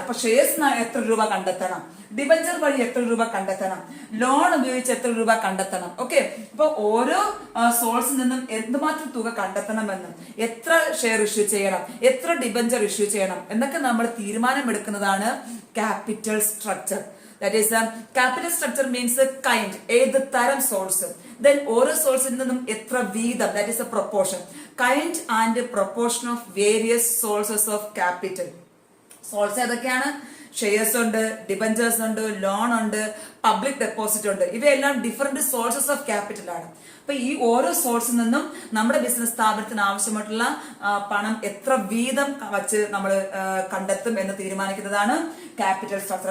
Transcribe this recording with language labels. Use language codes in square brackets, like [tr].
[ml] ഇപ്പൊ ഷെയർസ് എത്ര രൂപ കണ്ടെത്തണം, ഡിബഞ്ചർ വഴി എത്ര രൂപ കണ്ടെത്തണം, ലോൺ ഉപയോഗിച്ച് എത്ര രൂപ കണ്ടെത്തണം. ഓക്കെ, അപ്പൊ ഓരോ സോഴ്സിൽ നിന്നും എന്തുമാത്രം തുക കണ്ടെത്തണമെന്നും, എത്ര ഷെയർ ഇഷ്യൂ ചെയ്യണം, എത്ര ഡിബഞ്ചർ ഇഷ്യൂ ചെയ്യണം എന്നൊക്കെ നമ്മൾ തീരുമാനമെടുക്കുന്നതാണ് capital structure. [en] That is capital structure means kind, [ml] ഏത് തരം സോഴ്സ്, [en] then [ml] ഓരോ സോഴ്സിൽ നിന്നും എത്ര വീതം, [en] that is a proportion, kind and proportion of various sources of capital. [ml] Source ഏതൊക്കെയാണ്? ഷെയർസ് ഉണ്ട്, ഡിബഞ്ചേഴ്സ് ഉണ്ട്, ലോൺ ഉണ്ട്, പബ്ലിക് ഡെപ്പോസിറ്റ് ഉണ്ട്. ഇവയെല്ലാം ഡിഫറെന്റ് സോഴ്സസ് ഓഫ് ക്യാപിറ്റൽ ആണ്. അപ്പൊ ഈ ഓരോ സോഴ്സിൽ നിന്നും നമ്മുടെ ബിസിനസ് സ്ഥാപനത്തിന് ആവശ്യമായിട്ടുള്ള പണം എത്ര വീതം വച്ച് നമ്മൾ കണ്ടെത്തും എന്ന് തീരുമാനിക്കുന്നതാണ് ക്യാപിറ്റൽ സ്ട്രക്ചർ.